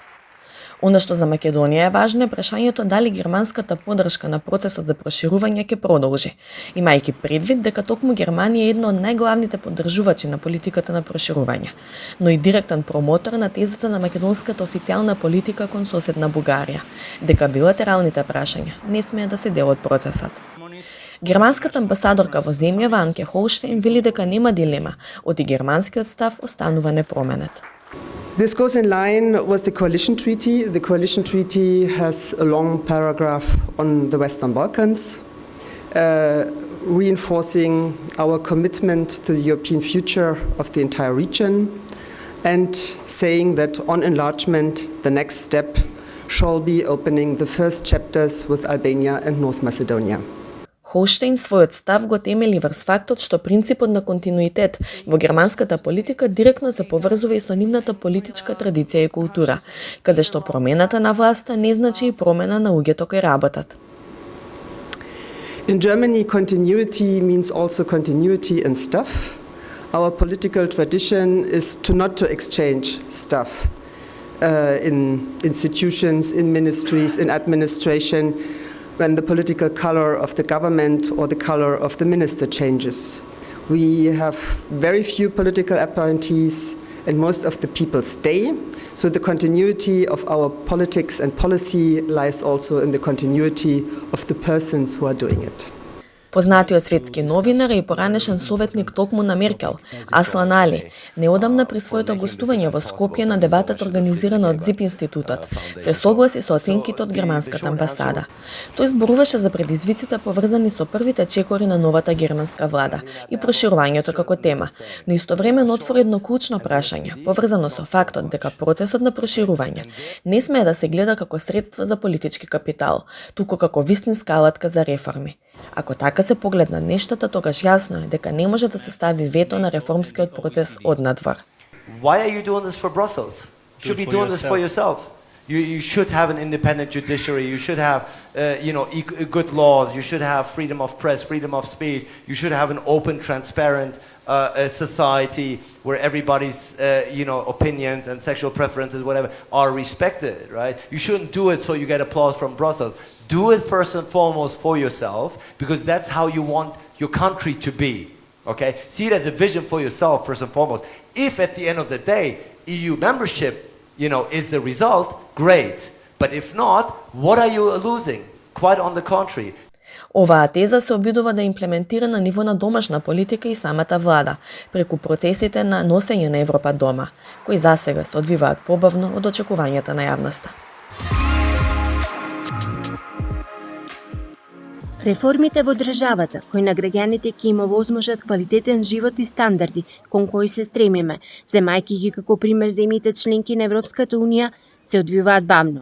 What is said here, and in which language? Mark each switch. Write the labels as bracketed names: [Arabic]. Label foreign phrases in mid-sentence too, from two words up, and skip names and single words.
[Macedonian] Она што за Македонија е важно е прашањето дали германската поддршка на процесот за проширување ќе продолжи, имајќи предвид дека токму Германија е една од најглавните поддржувачи на политиката на проширување, но и директен промотор на тезата на македонската официјална политика кон соседна Бугарија, дека билатералните прашања не смее да се дел од процесот. Германската амбасадорка во земјава Анке Холштейн вели дека нема дилема, оти германскиот став останува непроменет. [English] This goes in line with the coalition treaty. The coalition treaty has a long paragraph on the Western Balkans, reinforcing our commitment to the European future of the entire region and saying that on enlargement, the next step shall be opening the first chapters with Albania and North Macedonia. [Macedonian] Холштейн својот став го темели врз фактот што принципот на континуитет во германската политика директно се поврзува и со нивната политичка традиција и култура, каде што промената на власта не значи и промена на луѓето кои работат. [English] In Germany, continuity means also continuity in stuff. Our political tradition is not to exchange stuff in institutions, in ministries, in administration, when the political color of the government or the color of the minister changes. We have very few political appointees and most of the people stay. So the continuity of our politics and policy lies also in the continuity of the persons who are doing it. [Macedonian] Познатиот светски новинар и поранешен советник токму на Меркел, Аслан Али, неодамна при своето гостување во Скопје на дебатот организирана од ЗИП институтот, се согласи со оценките од германската амбасада. Тој зборуваше за предизвиците поврзани со првите чекори на новата германска влада и проширувањето како тема, но истовремено отвори едно клучно прашање, поврзано со фактот дека процесот на проширување не смее да се гледа како средство за политички капитал, туку како вистинска алатка за реформи. Ако така се погледна нештата, тогаш јасно е дека не може да се стави вето на реформскиот процес однадвор. [English] Why are you doing this for Brussels? You should be doing this for yourself. You should have an independent judiciary. You should have, good laws. You should have freedom of press, freedom of speech. You should have an open, transparent society where everybody's, opinions and sexual preferences, whatever, are respected, right? You shouldn't do it so you get applause from Brussels. Do it first and foremost for yourself, because that's how you want your country to be, okay? See it as a vision for yourself first and foremost. If at the end of the day, EU membership, is the result, great. But if not, what are you losing? Quite on the contrary. [Macedonian] Оваа теза се обидува да имплементира на ниво на домашна политика и самата влада, преку процесите на носење на Европа дома, кои засега се одвиваат побавно од очекувањата на јавноста. Реформите во државата, кои на граѓаните ќе им овозможат квалитетен живот и стандарди кон кои се стремиме, земајќи ги како пример земјите членки на Европската Унија, се одвиваат бавно.